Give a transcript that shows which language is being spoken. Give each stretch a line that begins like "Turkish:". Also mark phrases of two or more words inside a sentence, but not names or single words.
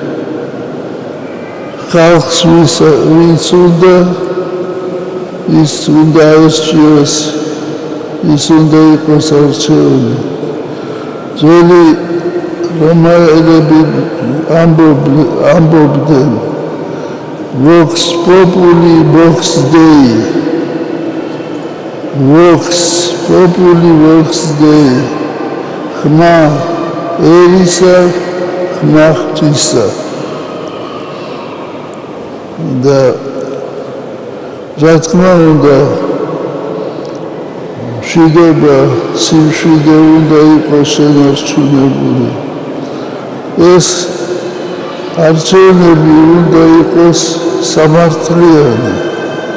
Georgian: ხალხს ვინც უნდა ის უნდა აირჩიოს ის უნდა იყოს არჩეული ძველი რომაელები ამბობდნენ
Latin: vox populi vox dei vox populi vox dei
Georgian: ხმა ერისა ხმა ღვთისა და რა თქმა უნდა მშვიდობა სიმშვიდე უნდა იყოს შენარჩუნებული ეს არჩევნები უნდა იყოს სამართლიანი